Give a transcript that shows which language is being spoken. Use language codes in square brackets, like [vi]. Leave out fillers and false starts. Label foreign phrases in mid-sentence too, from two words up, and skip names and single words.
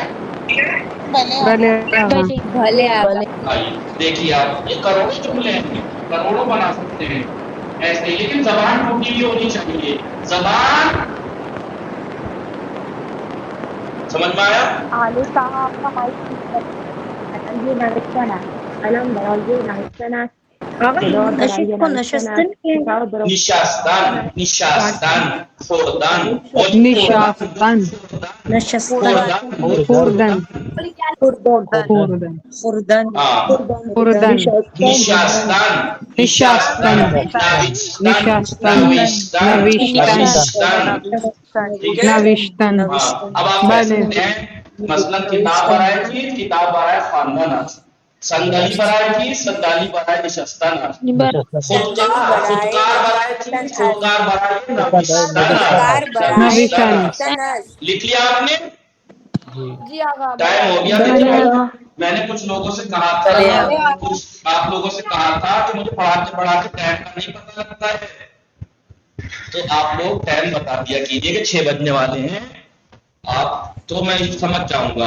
[ur] بلے بھلے آگا. دیکھیے آپ یہ کروڑوں جملے ہیں, کروڑوں بنا سکتے ہیں ایسے, لیکن زبان ٹوٹی ہوئی ہونی چاہیے. زبان سمجھ میں آیا؟ علی صاحب آپ کا مائک [fa] نشستن, نشستن, خوردن, نشستن. خوردن. خوردن. خوردن. نشستن, نشستن. نشستن. نوشتن. [ur] اب آپ کہہ سکتے ہیں مثلا [fa] کتاب برائے چیز, کتاب برائے خواندن, صندلی برائے چیز, صندلی برائے نشستن, خودکار, خودکار برائے چیز, خودکار برائے نوشتن. [ur] لکھ لیا آپ نے؟ ٹائم ہو گیا. میں نے کچھ لوگوں سے کہا تھا, کچھ آپ لوگوں سے کہا تھا کہ مجھے پڑھاتے ٹائم کا نہیں پتہ لگتا ہے, تو آپ لوگ ٹائم بتا دیا کیجیے کہ 6 بجنے والے ہیں آپ, تو میں سمجھ جاؤں گا.